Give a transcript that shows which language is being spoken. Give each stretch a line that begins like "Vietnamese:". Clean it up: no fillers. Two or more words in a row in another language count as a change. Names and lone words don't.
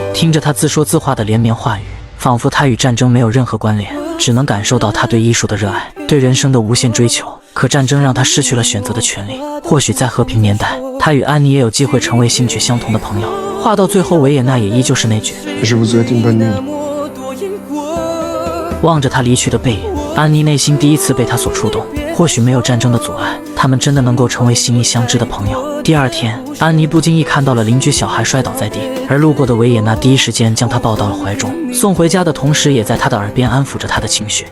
Chinese: 听着他自说自话的连绵话语，仿佛他与战争没有任何关联，只能感受到他对艺术的热爱，对人生的无限追求。可战争让他失去了选择的权利。或许在和平年代，他与安妮也有机会成为兴趣相同的朋友。话到最后，维也纳也依旧是那句
French: Je vous souhaite une bonne nuit.
Chinese: 望着他离去的背影，安妮内心第一次被他所触动。或许没有战争的阻碍，他们真的能够成为心意相知的朋友。第二天，安妮不经意看到了邻居小孩摔倒在地，而路过的维也纳第一时间将他抱到了怀中，送回家的同时也在他的耳边安抚着他的情绪。